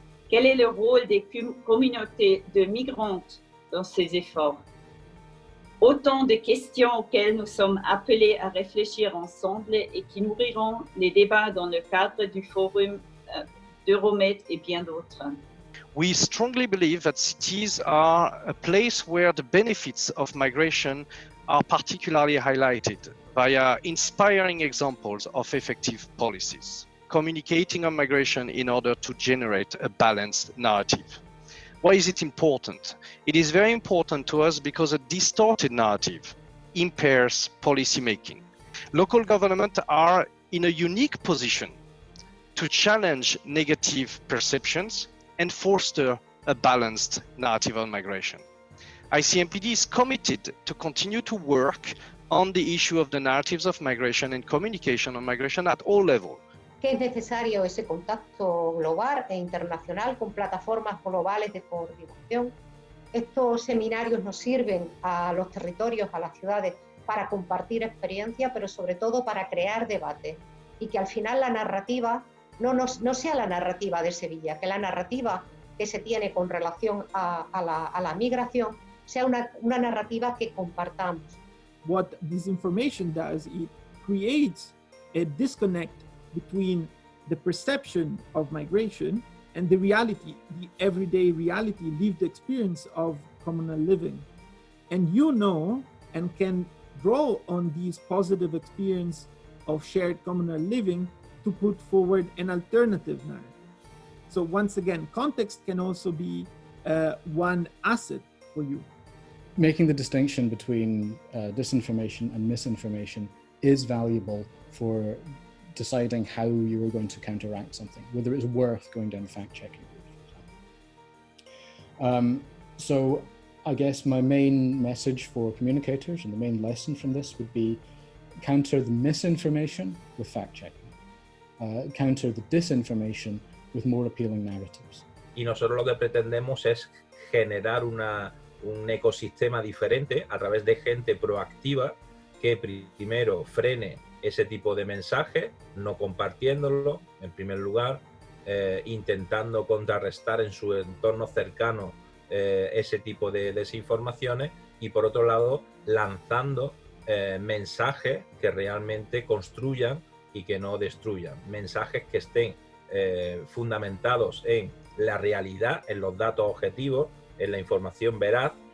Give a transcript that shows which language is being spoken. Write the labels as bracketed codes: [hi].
[fr] Quel est le rôle des communautés de migrantes dans ces efforts? Autant de questions auxquelles nous sommes appelés à réfléchir ensemble et qui nourriront les débats dans le cadre du forum d'Euromed et bien d'autres. [en] We strongly believe that cities are a place where the benefits of migration are particularly highlighted via inspiring examples of effective policies, communicating on migration in order to generate a balanced narrative. Why is it important? It is very important to us because a distorted narrative impairs policymaking. Local governments are in a unique position to challenge negative perceptions and foster a balanced narrative on migration. ICMPD is committed to continue to work on the issue of the narratives of migration and communication on migration at all levels. [es] Que es necesario ese contacto global e internacional con plataformas globales de coordinación. Estos seminarios nos sirven a los territorios, a las ciudades, para compartir experiencia, pero sobre todo para crear debate y que al final la narrativa no sea la narrativa de Sevilla, que la narrativa que se tiene con relación a la migración sea una narrativa que compartamos. [en] What this information does, it creates a disconnect between the perception of migration and the reality, the everyday reality, lived experience of communal living. And you know and can draw on these positive experience of shared communal living to put forward an alternative narrative. So once again, context can also be one asset for you. making the distinction between disinformation and misinformation is valuable for deciding how you are going to counteract something, whether it's worth going down the fact-checking route. So I guess my main message for communicators and the main lesson from this would be counter the misinformation with fact-checking, counter the disinformation with more appealing narratives. [es] Y nosotros lo que pretendemos es generar un ecosistema diferente a través de gente proactiva que primero frene ese tipo de mensajes, no compartiéndolo en primer lugar, intentando contrarrestar en su entorno cercano ese tipo de desinformaciones y por otro lado lanzando mensajes que realmente construyan y que no destruyan, mensajes que estén fundamentados en la realidad, en los datos objetivos, en la información veraz.